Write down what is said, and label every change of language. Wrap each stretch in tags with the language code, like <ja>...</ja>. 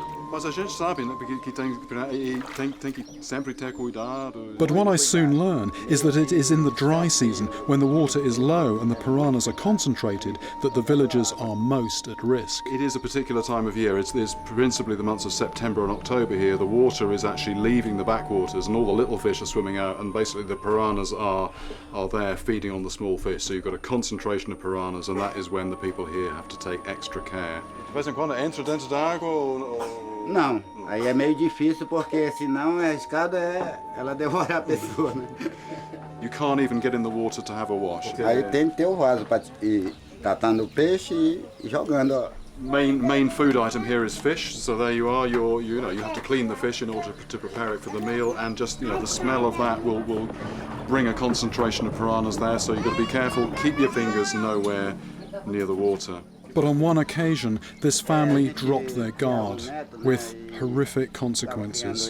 <pt>Mas a gente sabe, né, que tem que sempre ter cuidado.</pt> <en>But what I soon learn is that it is in the dry season, when the water is low and the piranhas are concentrated, that the villagers are most at risk. It is a particular time of year. It's principally the months of September and October here. The water is actually leaving the backwaters and all the little fish are swimming out, and basically the piranhas are there feeding on the small fish. So you've got a concentration of piranhas, and that is when the people here have to take extra care.</en> <pt>De vez em quando entra dentro da água ou... Não, aí é meio difícil porque senão a escada ela devora a pessoa, né?</pt> <en>You can't even get in the water to have a wash.</en> <pt>Aí tem que ter o vaso para ir catando o peixe e jogando, ó.</pt> <en>Main food item here is fish, so there you are. You have to clean the fish in order to prepare it for the meal, and just the smell of that will bring a concentration of piranhas there. So you've got to be careful. Keep your fingers nowhere near the water. But on one occasion, this family dropped their guard, with horrific consequences.</en>